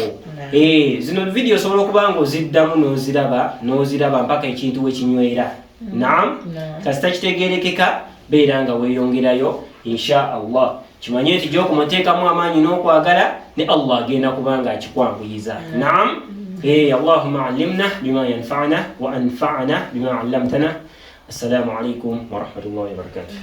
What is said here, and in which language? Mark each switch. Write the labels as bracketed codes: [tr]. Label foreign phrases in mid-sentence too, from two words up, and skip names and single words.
[lg] Zino video osobola okuba nga oziddamu n'oziraba mpaka ekintu we kinywera. Naam, kasita kitegeerekeka beera nga weeyongerayo [ar] إن شاء الله. [lg] Kimanye nti gy'okumuteekamu amaanyi n'okwagala ne Allah agenda kubanga akikwanguyiza. Naam, [ar] اللهم علمنا بما ينفعنا وانفعنا بما علمتنا. السلام عليكم ورحمة الله وبركاته.